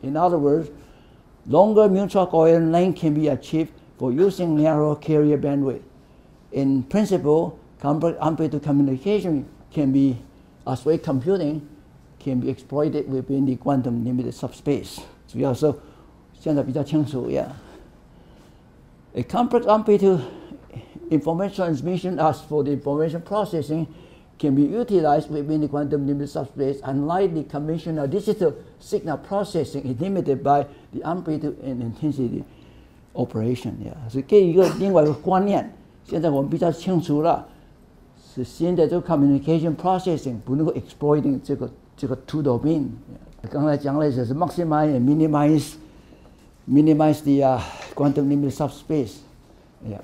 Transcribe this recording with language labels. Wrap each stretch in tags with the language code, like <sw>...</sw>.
<en>In other words, longer mutual coherent length can be achieved for using narrow carrier bandwidth. In principle, complex amplitude communication can be, as well as computing, can be exploited within the quantum limited subspace.</en> <zh>主要是现在比较清楚 yeah.</zh> <en>A complex amplitude information transmission as for the information processing can be utilized within the quantum limited subspace, unlike the conventional digital signal processing is limited by the amplitude and intensity operation. Yeah.</en> <zh>所以给一个另外一个观念，现在我们比较清楚了，是现在这个</zh> <en>communication processing</en> <zh>不能够</zh> <en>exploiting</en> <zh>这个</zh> <en>two domain.</en> <zh>刚才讲了就是</zh> <en>maximize and minimize the quantum limited subspace. Yeah.</en>